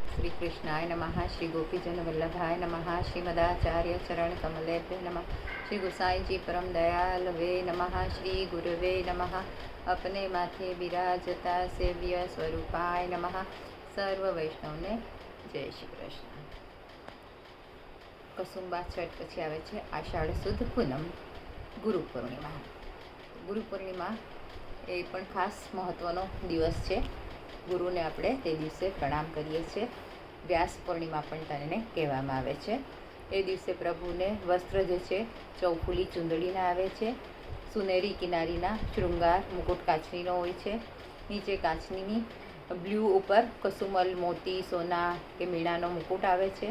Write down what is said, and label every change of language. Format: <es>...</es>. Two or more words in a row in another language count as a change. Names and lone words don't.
<sa>श्री कृष्णाय नमः। श्री गोपीजन वल्लभाय नमः। श्रीमदाचार्य चरण कमलेभ्य नमः। श्री गोसाई जी परम दयाल वे नमः। श्री गुरुवे नमः। अपने माथे बिराजता सेव्य स्वरूपाय नमः।</sa> <gu>સર્વ વૈષ્ણવ ને જય શ્રી કૃષ્ણ। કસુંબા છઠ પછી આવે છે અષાઢ સુદ પૂનમ ગુરુ પૂર્ણિમા। ગુરુ પૂર્ણિમા એ પણ ખાસ મહત્વનો દિવસ છે। गुरुने આપણે તે દિવસે પ્રણામ કરીએ છીએ। વ્યાસ પૂર્ણિમા પણ તેને કહેવામાં આવે છે। એ દિવસે પ્રભુને વસ્ત્ર જે છે ચૌફુલી ચૂંદડીના આવે છે। સુનેરી કિનારીના શૃંગાર મુકુટ કાચનીનો હોય છે। નીચે કાચનીની બ્લુ ઉપર કસુમલ મોતી સોના કે મીણાનો મુકુટ આવે છે।</gu>